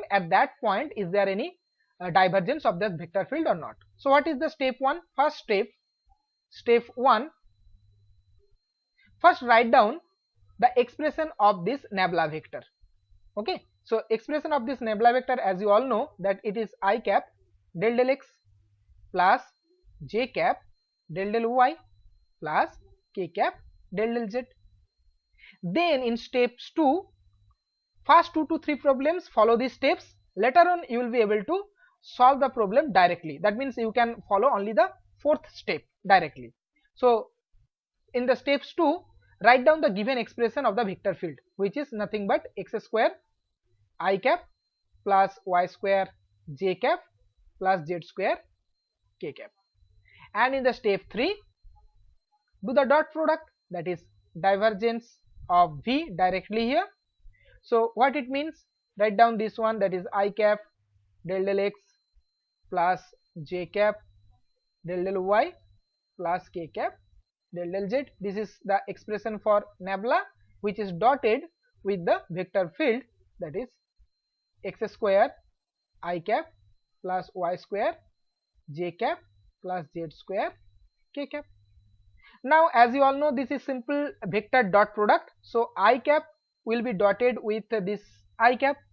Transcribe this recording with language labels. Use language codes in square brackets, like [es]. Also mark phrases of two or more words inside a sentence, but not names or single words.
[en] At that point, is there any divergence of the vector field or not? So what is the step 1? First step 1, first write down the expression of this nabla vector. Okay, so expression of this nabla vector, as you all know, that it is I cap del del x plus j cap del del y plus k cap del del z. Then in steps 2, first 2 to 3 problems, follow these steps. Later on you will be able to solve the problem directly. That means you can follow only the 4th step directly. So in the steps 2, write down the given expression of the vector field, which is nothing but x square I cap plus y square j cap plus z square k cap. And in the step 3, do the dot product, that is divergence of V directly here. So what it means, write down this one, that is I cap del del x plus j cap del del y plus k cap del del z. This is the expression for nabla, which is dotted with the vector field, that is x square I cap plus y square j cap plus z square k cap. Now as you all know, this is simple vector dot product, so I cap will be dotted with this I cap.